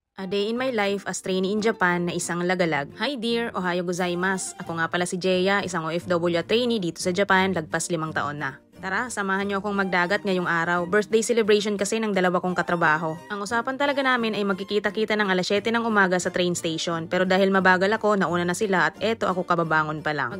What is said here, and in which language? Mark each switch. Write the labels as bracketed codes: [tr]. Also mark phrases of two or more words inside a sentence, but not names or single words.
[en] A Day in My Life as Trainee in Japan [tl] na isang lagalag. [en] Hi dear, [ja] おはようございます. [tl] Ako nga pala si Jeya, isang OFW at trainee dito sa Japan, lagpas 5 taon na. Tara, samahan niyo akong magdagat ngayong araw. [en] Birthday celebration [tl] kasi ng dalawa kong katrabaho. Ang usapan talaga namin ay magkikita-kita ng alas 7 ng umaga sa [en] train station. [tl] Pero dahil mabagal ako, nauna na sila at eto ako kababangon pa lang.